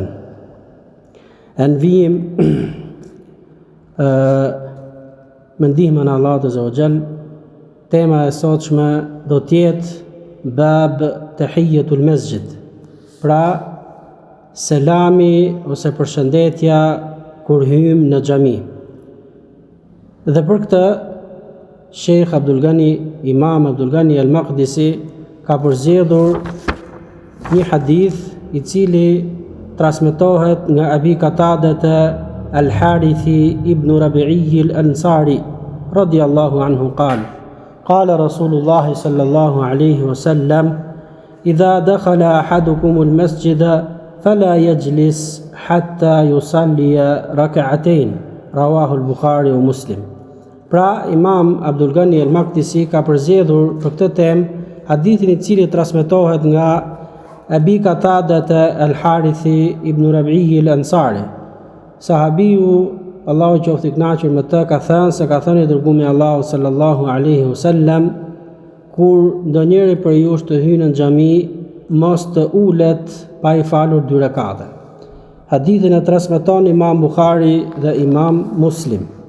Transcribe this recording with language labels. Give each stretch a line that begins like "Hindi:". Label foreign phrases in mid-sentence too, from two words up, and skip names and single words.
Albanian: Në vijim me ndihmën e Allahut
Arabic: عز وجل,
Albanian: tema e sotshme do të jetë
Arabic: باب تحية المسجد,
Albanian: pra selami ose përshëndetja kur hym në xhami. Dhe për këtë Sheikh Imam Abdul Ghani al-Maqdisi ka përzgjedhur një hadith i cili transmetohet nga Abi Qatada al-Harithi ibn Rabi'i al-Ansari
Arabic: رضي الله عنه قال رسول الله صلى الله عليه وسلم إذا دخل أحدكم المسجد فلا يجلس حتى يصلي ركعتين رواه البخاري ومسلم.
Albanian: Pra Imam Abdul Ghani al-Maqdisi ka përzgjedhur për këtë temë hadithin i cili transmetohet nga Abi Qatada al-Harithi ibn Rabi'i al-Ansari. Sahabiu, Allahu qoftë i kënaqur me të, ka thënë se ka thënë i dërguari i Allahut
Arabic: صلى الله عليه وسلم,
Albanian: kur ndonjëri për ju të hyjë në xhami, mos të ulet pa i falur 2 rekate. Hadithin e transmeton Imam Buhari dhe Imam Muslim.